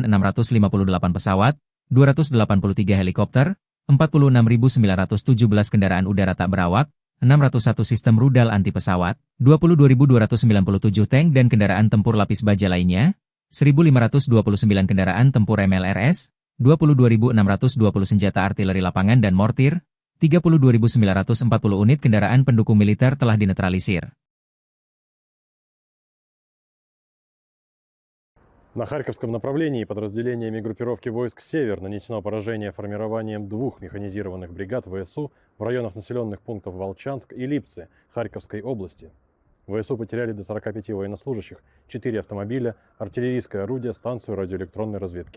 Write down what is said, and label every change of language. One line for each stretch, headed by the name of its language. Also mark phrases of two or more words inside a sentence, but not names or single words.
Indonesian: 658 pesawat, 283 helikopter, 46.917 kendaraan udara tak berawak, 601 sistem rudal anti pesawat, 22.297 tank dan kendaraan tempur lapis baja lainnya, 1.529 kendaraan tempur MLRS, 22.620 senjata artileri lapangan dan mortir, 32.940 unit kendaraan pendukung militer telah dinetralisir.
Russian: На Харьковском направлении подразделениями группировки войск «Север» нанесено поражение формированием двух механизированных бригад ВСУ в районах населенных пунктов Волчанск и Липцы Харьковской области. ВСУ потеряли до 45 военнослужащих, 4 автомобиля, артиллерийское орудие, станцию радиоэлектронной разведки.